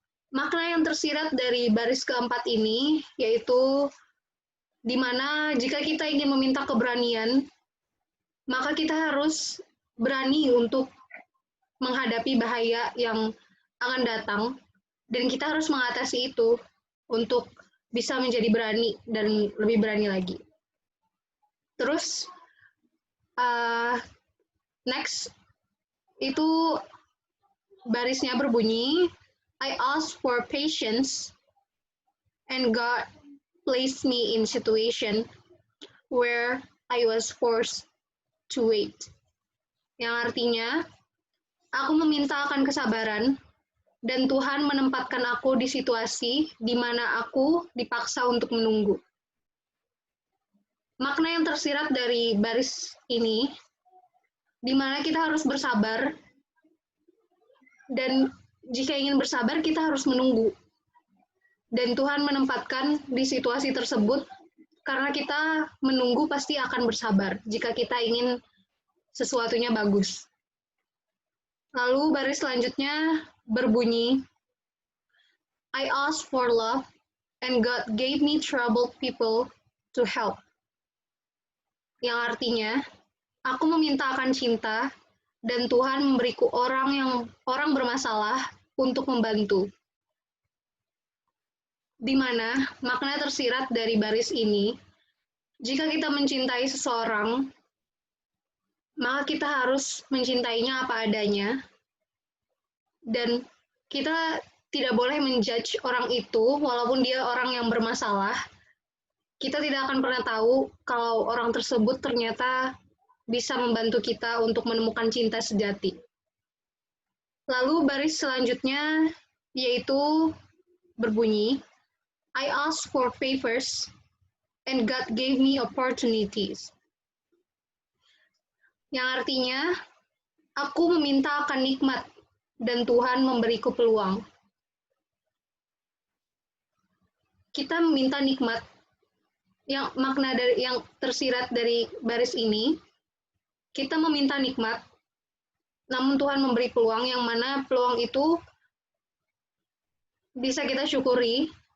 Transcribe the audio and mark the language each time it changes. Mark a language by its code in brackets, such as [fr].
[id] Makna yang tersirat dari baris keempat ini yaitu di mana jika kita ingin meminta keberanian, maka kita harus berani untuk menghadapi bahaya yang akan datang, dan kita harus mengatasi itu untuk bisa menjadi berani dan lebih berani lagi. Terus, next, itu barisnya berbunyi, [en] I ask for patience and God placed me in situation where I was forced to wait. [id] Yang artinya, aku meminta akan kesabaran dan Tuhan menempatkan aku di situasi di mana aku dipaksa untuk menunggu. Makna yang tersirat dari baris ini, di mana kita harus bersabar, dan jika ingin bersabar, kita harus menunggu. Dan Tuhan menempatkan di situasi tersebut, karena kita menunggu pasti akan bersabar, jika kita ingin sesuatunya bagus. Lalu baris selanjutnya berbunyi, [en] I ask for love, and God gave me troubled people to help. [id] Yang artinya, aku meminta akan cinta, dan Tuhan memberiku orang bermasalah untuk membantu. Di mana makna tersirat dari baris ini, jika kita mencintai seseorang, maka kita harus mencintainya apa adanya, dan kita tidak boleh menjudge orang itu walaupun dia orang yang bermasalah. Kita tidak akan pernah tahu kalau orang tersebut ternyata bisa membantu kita untuk menemukan cinta sejati. Lalu baris selanjutnya yaitu berbunyi, [en] I asked for favors and God gave me opportunities. [id] Yang artinya, aku meminta akan nikmat dan Tuhan memberiku peluang. Kita meminta nikmat. Yang makna dari yang tersirat dari baris ini, kita meminta nikmat, namun Tuhan memberi peluang, yang mana peluang itu bisa kita syukuri.